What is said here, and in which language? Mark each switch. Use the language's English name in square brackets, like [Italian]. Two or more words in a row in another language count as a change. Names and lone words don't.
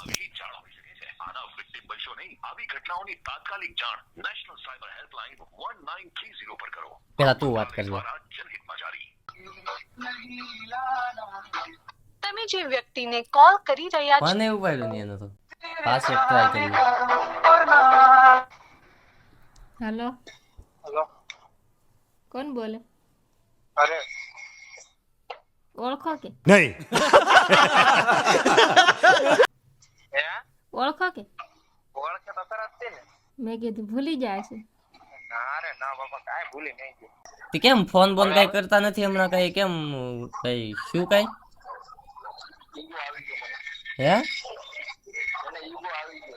[Gujarati] પેલા તું વાત કરજો. તમે જે વ્યક્તિને કોલ કરી રહ્યા છો મને ઉપાડ્યું નહીં એનો તો પાછો ટ્રાય કરી. [Hindi] हेलो हेलो कौन बोले? अरे [Gujarati] ઓળખો કે [Hindi] नहीं [Gujarati] હે ઓળખો કે ઓળખે તો તરત છે ને. મેં કીધું ભૂલી જાય છે. ના રે ના બાપા કાંઈ ભૂલી નહીં ગયો. તે કેમ ફોન બોન કઈ કરતા નથી હમણાં? કઈ કેમ કઈ શું કઈ ઈગો આવી ગયો હે? મને ઈગો આવી ગયો.